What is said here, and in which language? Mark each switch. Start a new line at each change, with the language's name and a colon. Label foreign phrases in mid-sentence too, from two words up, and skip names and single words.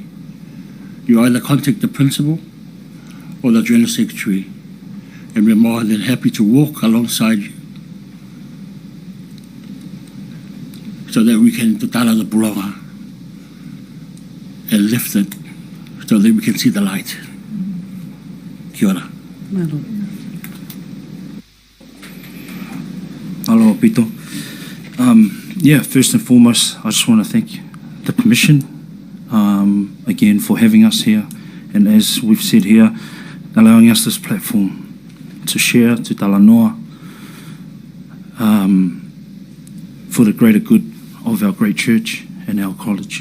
English: You either contact the principal or the General Secretary, and we're more than happy to walk alongside you so that we can tatala the pulonga and lift it so that we can see the light.
Māori: Kia ora.
Hawaiian: Aloha Pito.
English: First and foremost, I just want to thank the Commission again for having us here, and as we've said here, allowing us this platform to share, to talanoa, for the greater good of our great church and our college.